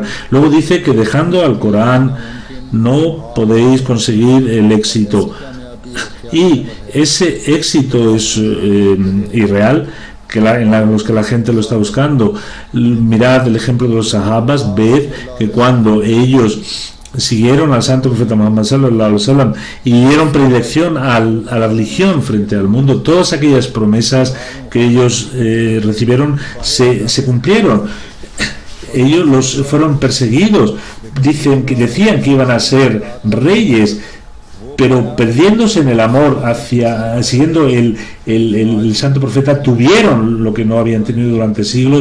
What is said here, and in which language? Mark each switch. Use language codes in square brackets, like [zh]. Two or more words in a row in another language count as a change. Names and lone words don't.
[es] Luego dice que dejando al Corán no podéis conseguir el éxito, y ese éxito es irreal, en los que la gente lo está buscando. Mirad el ejemplo de los sahabas, ved que cuando ellos siguieron al santo profeta Muhammad [ar] صلى الله عليه وسلم [es] y dieron predilección a la religión frente al mundo, todas aquellas promesas que ellos recibieron se cumplieron. Ellos fueron perseguidos, decían que iban a ser reyes, pero perdiéndose en el amor siguiendo el santo profeta, tuvieron lo que no habían tenido durante siglos.